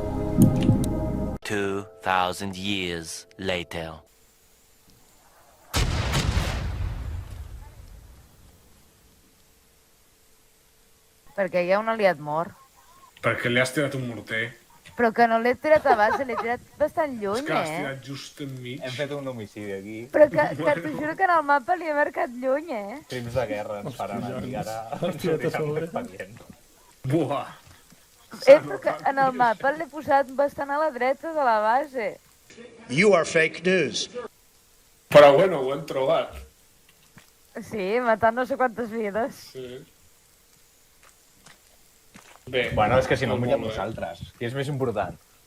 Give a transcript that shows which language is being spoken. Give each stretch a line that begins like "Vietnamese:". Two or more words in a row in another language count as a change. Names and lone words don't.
English: 2,000 years later.
Catalan: Perquè hi ha un aliat mort. Perquè li has tirat un morter. Però que no l'he tirat a base, l'he tirat bastant És lluny, que l'has eh? tirat just enmig. Hem fet un homicidi aquí. Però que t'ho juro que en el mapa li he marcat lluny, eh? Crims de guerra ens faran aquí ara. Has tirat a sobre. Buah. Però que en el mapa l'he posat bastant a la dreta de la base.
English: You are fake news.
Catalan: Però bueno, ho hem trobat. Sí, matant no sé quantes vides. Sí. Bé. Bueno, és que si no molt mirem bé. nosaltres. Què és més important?